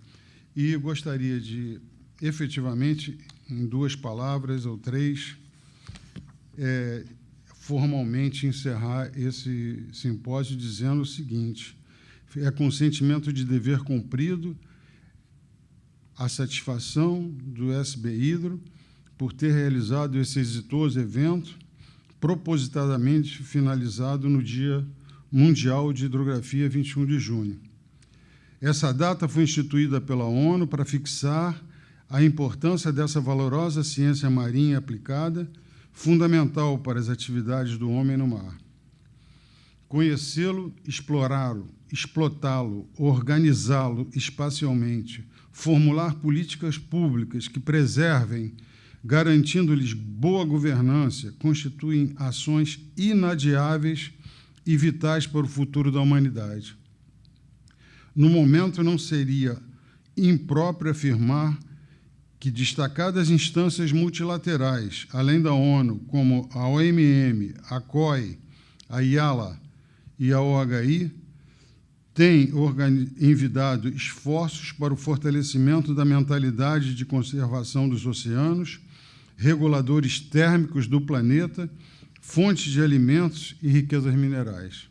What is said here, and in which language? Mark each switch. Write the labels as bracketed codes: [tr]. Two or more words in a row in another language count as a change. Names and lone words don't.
[pt] E gostaria de, efetivamente, em 2 palavras ou 3, formalmente encerrar esse simpósio dizendo o seguinte: é com sentimento de dever cumprido a satisfação do SB Hidro por ter realizado esse exitoso evento, propositadamente finalizado no Dia Mundial de Hidrografia, 21 de junho. Essa data foi instituída pela ONU para fixar a importância dessa valorosa ciência marinha aplicada, fundamental para as atividades do homem no mar. Conhecê-lo, explorá-lo, explotá-lo, organizá-lo espacialmente, formular políticas públicas que preservem, garantindo-lhes boa governança, constituem ações inadiáveis e vitais para o futuro da humanidade. No momento, não seria impróprio afirmar que destacadas instâncias multilaterais, além da ONU, como a OMM, a COI, a IALA e a OHI, têm envidado esforços para o fortalecimento da mentalidade de conservação dos oceanos, reguladores térmicos do planeta, fontes de alimentos e riquezas minerais.